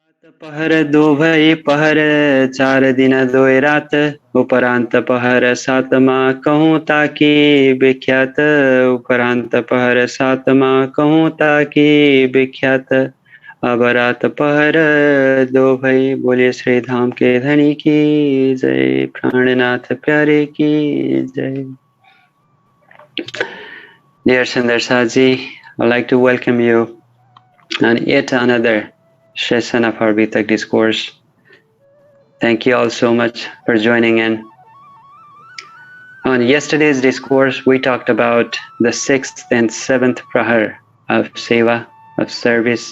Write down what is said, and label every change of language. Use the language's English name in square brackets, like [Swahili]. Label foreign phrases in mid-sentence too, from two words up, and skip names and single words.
[Hindi] पहर दो भई पहर चार दिन दोय रात उपरांत पहर सातमा कहूँ ताकि विख्यात उपरांत पहर सातमा कहूँ ताकि विख्यात अब रात पहर दो भई। बोलिए श्री धाम के धनी की जय, प्राणनाथ प्यारे की जय। [English] Dear Sundarsaji, I'd like to welcome you on yet another session of our Beetak Discourse. Thank you all so much for joining in. On yesterday's discourse, we talked about the 6th and 7th prahar of seva, of service.